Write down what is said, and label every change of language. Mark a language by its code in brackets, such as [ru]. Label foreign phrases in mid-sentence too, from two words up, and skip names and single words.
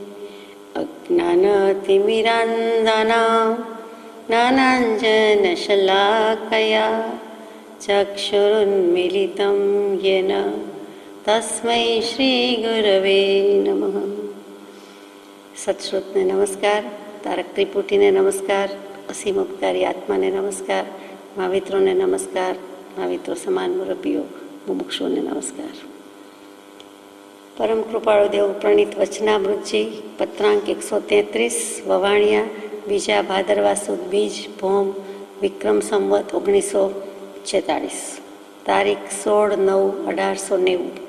[sa] अज्ञानतिमिरान्धनां ज्ञानाञ्जनशलाकया चक्षुरुन्मीलितं येन तस्मै श्रीगुरवे नमः। [gu] સત્શ્રુતને નમસ્કાર, તારક ત્રિપુટીને નમસ્કાર, અસીમ ઉપકારી આત્માને નમસ્કાર, મહાવિત્રોને નમસ્કાર, મહાવિત્રો સમાન મુરબ્બીઓ, મુમુક્ષુઓને નમસ્કાર। પરમ કૃપાળુ દેવ પ્રણીત વચનામૃતજી પત્રાંક 133 વવાણિયા બીજા ભાદરવા સુદ બીજ ભોમ વિક્રમ સંવત 1946 તારીખ 16/9/1890।